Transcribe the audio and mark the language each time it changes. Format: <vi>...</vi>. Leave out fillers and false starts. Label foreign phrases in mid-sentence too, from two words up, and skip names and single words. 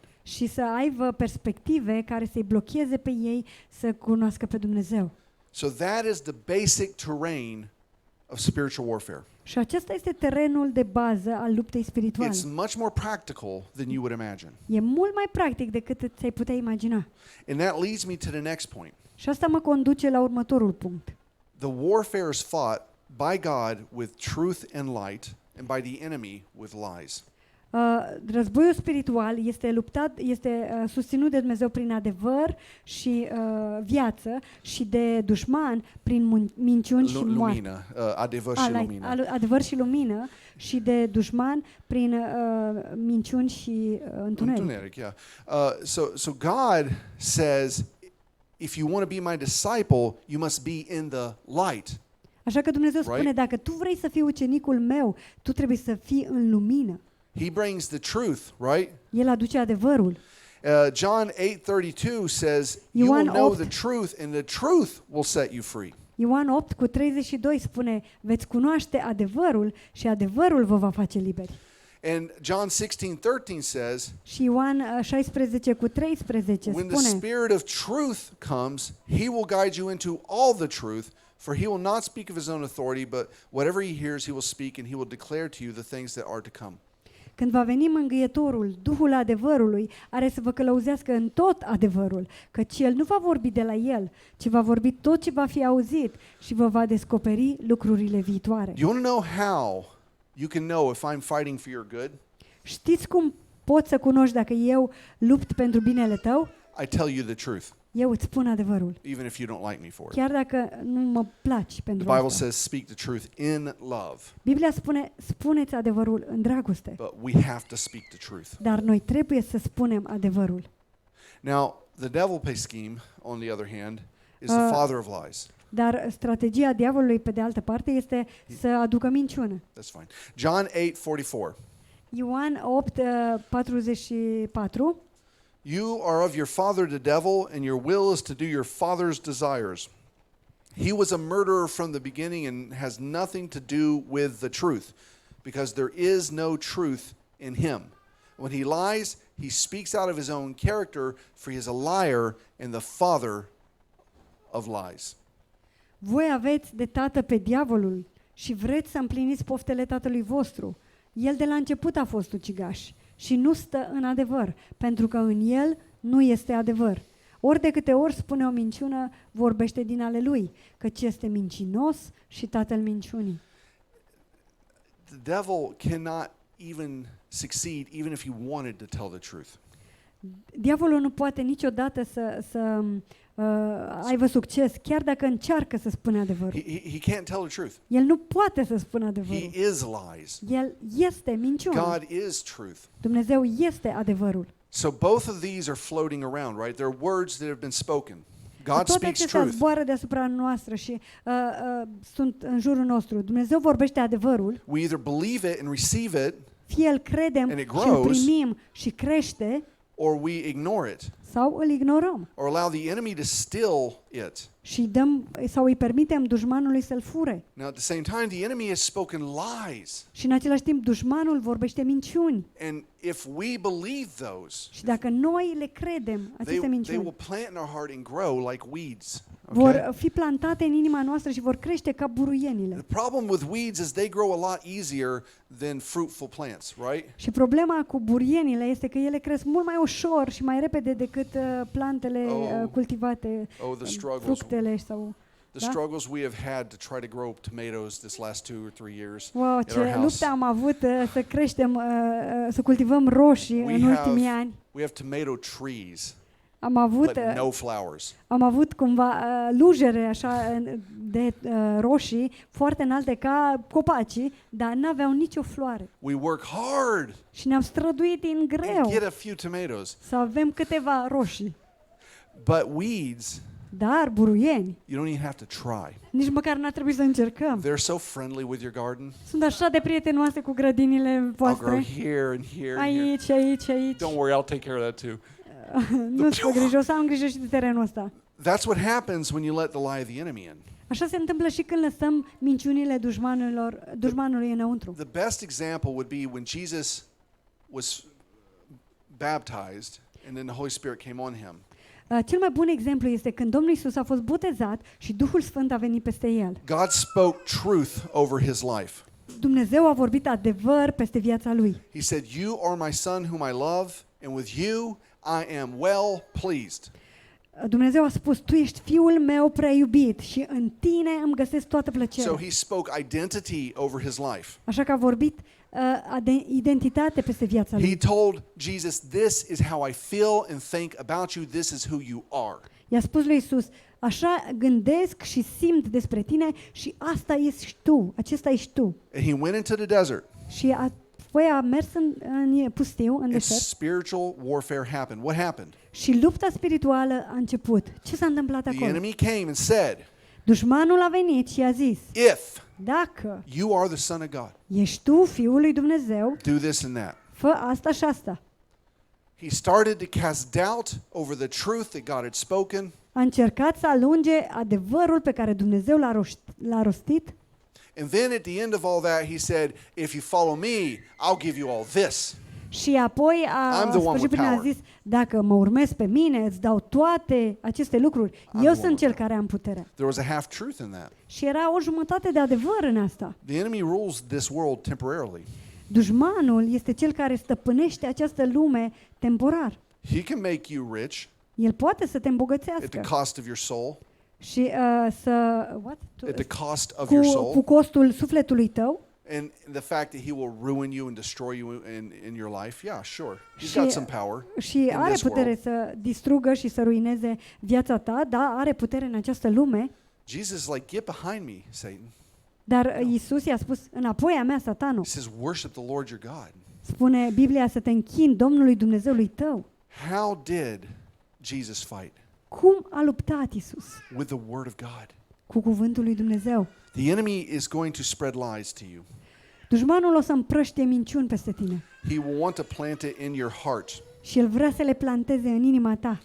<ro>și să aibă perspective care să-i blocheze pe ei să cunoască pe Dumnezeu.</ro> <en>So that is the basic terrain of spiritual warfare.</en> <ro>Și acesta este terenul de bază al luptei spirituale.</ro> <en>It's much more practical than you would imagine.</en> <ro>E mult mai practic decât ți-ai putea imagina.</ro> <en>And that leads me to the next point.</en> <ro>Și asta mă conduce la următorul punct.</ro> <en>The warfare is fought by God with truth and light, and by the enemy with lies.</en> <ro>Războiul spiritual este susținut de Dumnezeu prin adevăr și viață și de dușman prin minciuni și moarte. Lumină, adevăr și lumină. Adevăr și lumină și de dușman prin minciuni și întuneric. Întuneric,</ro> <en>yeah. So God says, if you want to be my disciple, you must be in the light.</en> <ro>Așa că Dumnezeu spune, Right? dacă tu vrei să fii ucenicul meu, tu trebuie să fii în lumină.</ro> <en>He brings the truth, right?</en> <ro>El aduce adevărul.</ro> <en>John 8:32 says, you</en> <ro>Ioan</ro> <en>will know</en> <ro>8.</ro> <en>the truth, and the truth will set you free.</en> <ro>Ioan 8:32 spune, veți cunoaște adevărul și adevărul vă va face liberi.</ro> <en>And John 16:13 says,</en> <ro>Și Ioan 16:13</ro> <en>when the</en> <ro>spune,</ro> <en>Spirit of truth comes, he will guide you into all the truth, for he will not speak of his own authority, but whatever he hears, he will speak, and he will declare to you the things that are to come.</en> <ro>când va veni mângâietorul, Duhul adevărului, are să vă călăuzească în tot adevărul, căci el nu va vorbi de la el, ci va vorbi tot ce va fi auzit și vă va descoperi lucrurile viitoare.</ro> <en>You want to know how you can know if I'm fighting for your good?</en> <ro>Știți cum poți să cunoști dacă eu lupt pentru binele tău?</ro> <en>I tell you the truth,</en> <ro>Eu îți spun adevărul,</ro> <en>even if you don't like me for it.</en> <ro>chiar dacă nu mă placi pentru</ro> <en>The Bible</en> <ro>asta.</ro> <en>says, speak the truth in love,</en> <ro>Biblia spune, spuneți adevărul în dragoste,</ro> <en>but we have to speak the truth.</en> <ro>dar noi trebuie să spunem adevărul.</ro> <en>Now, the devil pay scheme, on the other hand, is the father of lies.</en> <ro>Dar strategia diavolului, pe de altă parte, este să aducă minciună.</ro> <en>That's fine. John 8:44.</en> <ro>Ioan 8:44.</ro> <en>You are of your father the devil, and your will is to do your father's desires. He was a murderer from the beginning and has nothing to do with the truth, because there is no truth in him. When he lies, he speaks out of his own character, for he is a liar and the father of lies.</en> <ro>Voi aveți de tată pe diavolul și vreți să împliniți poftele tatălui vostru. El de la început a fost ucigaș și nu stă în adevăr, pentru că în el nu este adevăr. Ori de câte ori spune o minciună, vorbește din ale lui, căci este mincinos și tatăl minciunii.</ro> <en>The devil cannot even succeed even if he wanted to tell the truth.</en> <ro>Diavolul nu poate niciodată să aibă succes, chiar dacă încearcă să spună adevărul.</ro> <en>He can't tell the truth.</en> <ro>El nu poate să spună adevărul.</ro> <en>He is lies.</en> <ro>El este minciună.</ro> <en>God is truth.</en> <ro>Dumnezeu este adevărul.</ro> <en>So both of these are floating around, right? They're words that have been spoken. God</en> <ro>Toate</ro> <en>speaks</en> <ro>acestea</ro> <en>truth.</en> <ro>zboară deasupra noastră și sunt în jurul nostru. Dumnezeu vorbește adevărul,</ro> <en>We either believe it and receive it,</en> <ro>fie îl credem</ro> <en>And it</en> <ro>și îl</ro> <en>grows.</en> <ro>primim și crește,</ro> <en>or we ignore it,</en> <ro>sau îl ignorăm</ro> <en>or allow the enemy to steal it.</en> <ro>și dăm sau îi permitem dușmanului să-l fure.</ro> <en>Now, at the same time, the enemy has spoken lies.</en> <ro>Și în același timp dușmanul vorbește minciuni.</ro> <en>And if we believe those,</en> <ro>Și dacă noi le credem, aceste</ro> <en>they will</en> <ro>minciuni</ro> <en>plant in our heart and grow like weeds.</en> <ro>vor Okay? fi plantate în inima noastră și vor crește ca buruienile.</ro> <en>The problem with weeds is they grow a lot easier than fruitful plants, right?</en> <ro>Și problema cu burienile este că ele cresc mult mai ușor și mai repede decât plantele cultivate,</ro> <en>Oh, the struggles.</en> <ro>fructele sau...</ro> <en>The</en> <ro>Da?</ro> <en>struggles we have had to try to grow tomatoes this last 2 or 3 years. Wow, our</en> <ro>ce</ro> <en>house.</en> <ro>luptă am avut să creștem, să cultivăm roșii</ro> <en>We</en> <ro>în ultimii ani.</ro> <en>have tomato trees,</en> <ro>Am avut,</ro> <en>but no flowers.</en> <ro>am avut cumva lujere așa de roșii foarte înalte ca copacii, dar n-aveau nicio floare.</ro> <en>We work hard</en> <ro>Și ne-am străduit din</ro> <en>and</en> <ro>greu</ro> <en>get a few tomatoes.</en> <ro>să avem câteva roșii.</ro> <en>But weeds</en> <ro>Dar buruieni,</ro> <en>you don't even have to try.</en> <ro>nici măcar n-ar trebui să încercăm.</ro> <en>They're so friendly with your garden.</en> <ro>Sunt așa de prietenoase cu grădinile</ro> <en>I'll grow</en> <ro>voastre.</ro> <en>here and here and here.</en> <ro>Aici, aici, aici.</ro> <en>Don't worry, I'll take care of that too.</en> <ro>Nu-ți fă grijă, o să am grijă și de terenul ăsta.</ro> <en>That's what happens when you let the lie of the enemy in.</en> <ro>Așa se întâmplă și când lăsăm minciunile dușmanului înăuntru.</ro> <en>The best example would be when Jesus was baptized and then the Holy Spirit came on him.</en> <ro>Cel mai bun exemplu este când Domnul Iisus a fost botezat și Duhul Sfânt a venit peste el.</ro> <en>God spoke truth over his life.</en> <ro>Dumnezeu a vorbit adevăr peste viața lui.</ro> <en>He said, "You are my son whom I love, and with you I am well pleased."</en> <ro>Dumnezeu a spus, tu ești fiul meu prea iubit și în tine îmi găsesc toată</ro> <en>So</en> <ro>plăcerea.</ro> <en>he spoke identity over his life.</en> <ro>Așa că a vorbit identitate peste viața</ro> <en>He</en> <ro>lui.</ro> <en>told Jesus, "This is how I feel and think about you. This is who you are."</en> <ro>I-a spus lui Iisus, așa gândesc și simt despre tine și asta ești tu, acesta ești tu.</ro> <en>And he went into the desert,</en> <ro>Și apoi a mers în pustiu, în</ro> <en>and</en> <ro>deșert,</ro> <en>spiritual warfare happened. What happened?</en> <ro>și lupta spirituală a început. Ce s-a întâmplat</ro> <en>The</en> <ro>acolo?</ro> <en>enemy came and said,</en> <ro>Dușmanul a venit și a zis,</ro> <en>"If</en> <ro>dacă</ro> <en>you are the Son of God,</en> <ro>ești tu fiul lui Dumnezeu,</ro> <en>do this and that."</en> <ro>fă asta și asta.</ro> <en>He started to cast doubt over the truth that God had spoken.</en> <ro>A încercat să alunge adevărul pe care Dumnezeu l-a rostit.</ro> <en>And then at the end of all that, he said, "If you follow me, I'll give you all this."</en> <ro>Și apoi a</ro> <en>I'm the one</en> <ro>sfârșit</ro> <en>with</en> <ro>prin a</ro> <en>power.</en> <ro>zis, dacă mă urmezi pe mine, îți dau toate aceste lucruri.</ro> <en>the</en> <ro>Eu</ro> <en>one</en> <ro>sunt</ro> <en>with</en> <ro>cel care am puterea.</ro> <en>There was a half truth in that.</en> <ro>Și era o jumătate de adevăr în asta.</ro> <en>The enemy rules this world temporarily.</en> <ro>Dușmanul este cel care stăpânește această lume temporar.</ro> <en>He can make you rich</en> <ro>El poate să te</ro> <en>at the</en> <ro>îmbogățească</ro> <en>cost of your soul,</en> <ro>și să</ro> <en>at the cost of your</en> <ro>cu</ro> <en>soul,</en> <ro>costul sufletului tău.</ro> <en>and the fact that he will ruin you and destroy you in your life. Yeah, sure. He's</en> <ro>Și-</ro> <en>got some power.</en> <ro>Și</ro> <en>in</en> <ro>are</ro> <en>this</en> <ro>putere</ro> <en>world.</en> <ro>să distrugă și să ruineze viața ta, da, are putere în această lume,</ro> <en>Jesus is like, "Get behind me, Satan."</en> <ro>dar Iisus i-a spus, înapoi a mea, Satanu.</ro> <en>He says, "Worship the Lord your God."</en> <ro>Spune Biblia să te închini Domnului Dumnezeului tău.</ro> <en>How did Jesus fight?</en> <ro>Cum a luptat Iisus?</ro> <en>With the word of God.</en> <ro>Cu cuvântul lui Dumnezeu.</ro> <en>The enemy is going to spread lies to you.</en> <ro>Dușmanul o să împrăștie minciuni peste tine</ro> <en>He will want to plant it in your heart.</en> <ro>și el vrea să le planteze în inima ta.</ro>